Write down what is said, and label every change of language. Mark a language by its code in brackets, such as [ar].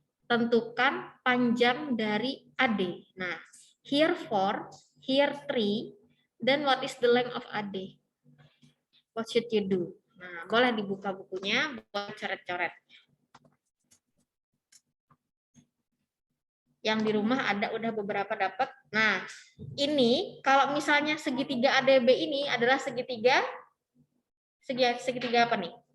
[id] Tentukan panjang dari AD. [en] Nah, here 4, here 3, then what is the length of AD? What should you do? [id] Nah, boleh dibuka bukunya, boleh coret-coret. Yang di rumah ada udah beberapa dapat. Nah, ini kalau misalnya segitiga ADB ini adalah segitiga apa nih?